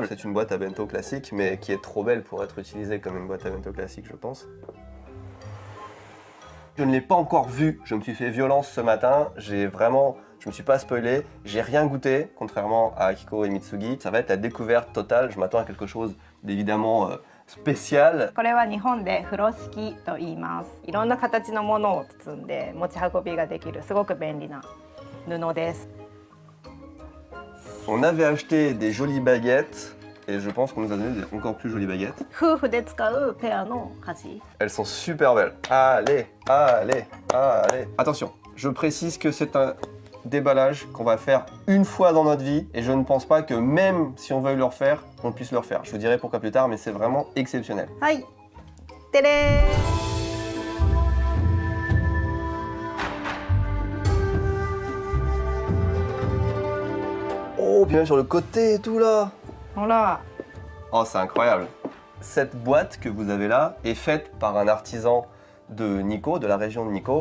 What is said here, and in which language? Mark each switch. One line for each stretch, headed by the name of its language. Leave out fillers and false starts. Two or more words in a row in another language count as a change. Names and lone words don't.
French: C'est une boîte à bento classique, mais qui est trop belle pour être utilisée comme une boîte à bento classique, je pense. Je ne l'ai pas encore vu, je me suis fait violence ce matin, je me suis pas spoilé, j'ai rien goûté, contrairement à Akiko et Mitsugi. Ça va être la découverte totale, je m'attends à quelque chose d'évidemment spécial.
Japanese: これは日本で風呂敷と言います。いろんな形のものを包んで持ち運びができるすごく便利な布です。
French: On avait acheté des jolies baguettes, et je pense qu'on nous a donné des encore plus jolies baguettes.
Japanese: 夫婦で使うペアの箸。
French: Elles sont super belles. Allez, allez, allez. Attention, je précise que c'est un déballage qu'on va faire une fois dans notre vie, et je ne pense pas que même si on veuille le refaire, on puisse le refaire. Je vous dirai pourquoi plus tard, mais c'est vraiment exceptionnel.
Japanese: はい。てれー。
French: Oh, bien sur le côté et tout là.
Japanese: ほら。
French: Oh, c'est incroyable. Cette boîte que vous avez là est faite par un artisan de Nikko, de la région de Nikko.